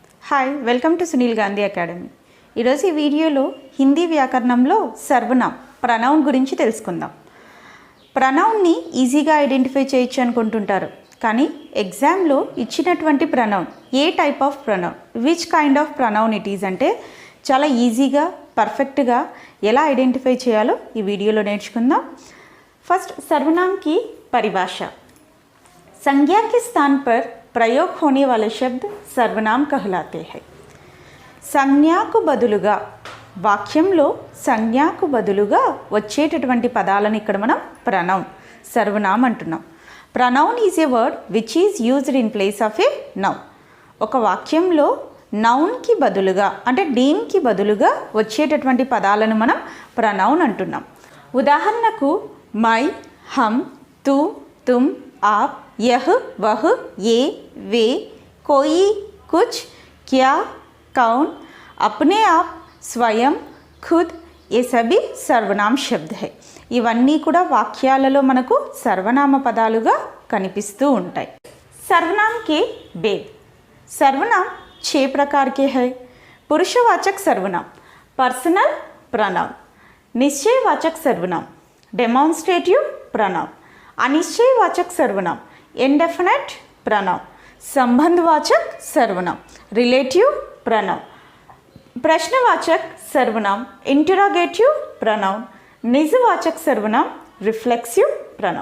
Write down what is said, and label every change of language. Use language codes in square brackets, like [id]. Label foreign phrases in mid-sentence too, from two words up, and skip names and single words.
[en] Hi welcome to Sunil Gandhi Academy. [te] ఈరోజు ఈ వీడియోలో హిందీ వ్యాకరణంలో సర్వనామ్ ప్రనౌన్ గురించి తెలుసుకుందాం. ప్రనౌన్ని ఈజీగా ఐడెంటిఫై చేయొచ్చు అనుకుంటుంటారు, కానీ ఎగ్జామ్లో ఇచ్చినటువంటి ప్రనౌన్ [en] a type of pronoun, which kind of pronoun it is [te] అంటే చాలా ఈజీగా పర్ఫెక్ట్గా ఎలా ఐడెంటిఫై చేయాలో ఈ వీడియోలో నేర్చుకుందాం. [hi] फर्स्ट सर्वनाम की परिभाषा. संज्ञा के स्थान पर प्रयोग होने वाले शब्द सर्वनाम कहलाते हैं. [te] సంజ్ఞకు బదులుగా వాక్యంలో సంజ్ఞకు బదులుగా వచ్చేటటువంటి పదాలను ఇక్కడ మనం ప్రనౌన్ సర్వనామ్ అంటున్నాం. [en] Pronoun is a word which is used in place of a noun. [te] ఒక వాక్యంలో నౌన్కి బదులుగా అంటే నేమ్కి బదులుగా వచ్చేటటువంటి పదాలను మనం ప్రనౌన్ అంటున్నాం. ఉదాహరణకు [hi] मैं, हम, तू, तुम, आप, यह, वह, ये, वे, कोई, कुछ, क्या, कौन, अपने आप, स्वयं, खुद, ये सभी सर्वनाम शब्द है. [te] ఇవన్నీ కూడా వాక్యాలలో మనకు సర్వనామ పదాలుగా కనిపిస్తూ ఉంటాయి. [hi] सर्वनाम के भेद. सर्वनाम 6 प्रकार के हैं. पुरुषवाचक सर्वनाम, [en] personal pronoun, [hi] निश्चयवाचक सर्वनाम, [en] demonstrative pronoun, [hi] अनिश्चयवाचक सर्वनाम, [en] indefinite pronoun, [hi] संबंधवाचक सर्वनाम, [en] relative pronoun, [hi] प्रश्नवाचक सर्वनाम, [en] interrogative pronoun, [hi] निजवाचक सर्वनाम, [en] reflexive pronoun.